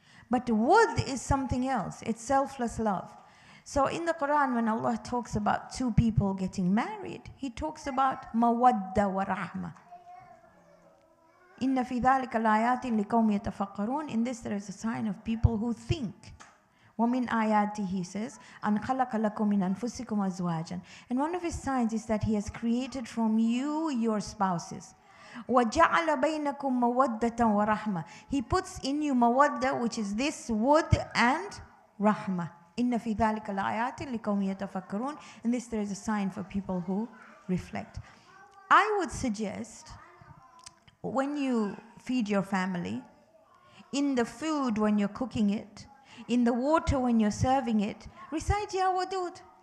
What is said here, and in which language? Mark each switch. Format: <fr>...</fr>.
<en>But wood is something else. It's selfless love. So in the Quran, when Allah talks about 2 people getting married, He talks about mawadda wa rahma.</en> <ar>Inna fi dhalika laayatin liqawmin yatafakkarun.</ar> <en>In this there is a sign of people who think.</en> <ar>وَمِنْ آيَاتِهِ,</ar> <en>he says,</en> <ar>أَنْ خَلَقَ لَكُم مِّنْ أَنفُسِكُمْ أَزْوَاجًا.</ar> <en>And one of his signs is that he has created from you your spouses.</en> <ar>وَجَعَلَ بَيْنَكُم مَوَدَّةً وَرَحْمَةً.</ar> <en>He puts in you mawadda, which is this wood, and rahmah.</en> <ar>إِنَّ فِي ذَلِكَ لَآيَاتٍ لِقَوْمٍ يَتَفَكَّرُونَ.</ar> <en>In this there is a sign for people who reflect. I would suggest, when you feed your family, in the food when you're cooking it, in the water when you're serving it, recite Ya Wadud.</en>